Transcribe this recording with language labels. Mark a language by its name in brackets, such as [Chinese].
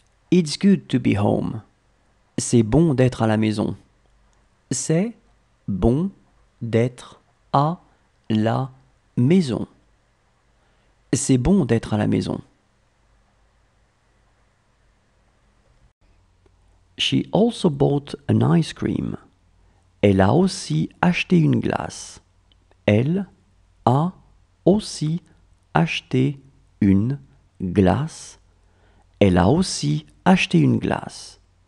[English] It's good to be home. [French] C'est bon d'être à la maison. C'est bon d'être à la maison. C'est bon d'être à la maison. [English] She also bought an ice cream. [French] Elle a aussi acheté une glace. Elle a aussi acheté une glace. Elle a aussi acheté une glace.